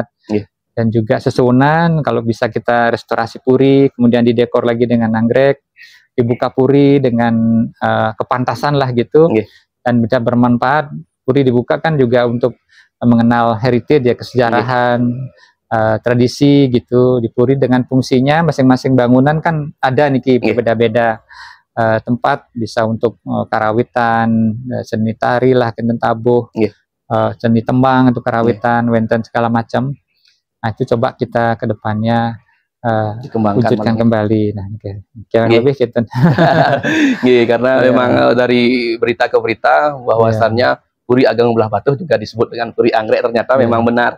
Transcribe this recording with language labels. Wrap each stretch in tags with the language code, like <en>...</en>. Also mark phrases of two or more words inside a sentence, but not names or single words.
<id>Dan juga sesunan kalau bisa kita restorasi Puri, kemudian didekor lagi dengan anggrek, dibuka Puri dengan kepantasan lah gitu, dan bisa bermanfaat. Puri dibuka kan juga untuk mengenal heritage ya, kesejarahan, tradisi gitu di Puri dengan fungsinya masing-masing bangunan kan ada nih berbeda-beda. Tempat bisa untuk karawitan, seni tari lah, kenten tabuh, seni tembang untuk karawitan, wenten segala macam. Nah itu coba kita ke depannya wujudkan kembali. Nah kira lebih gitu. Karena memang dari berita ke berita bahwasannya Puri Ageng Belah Batu juga disebut dengan Puri anggrek, ternyata memang benar.</id>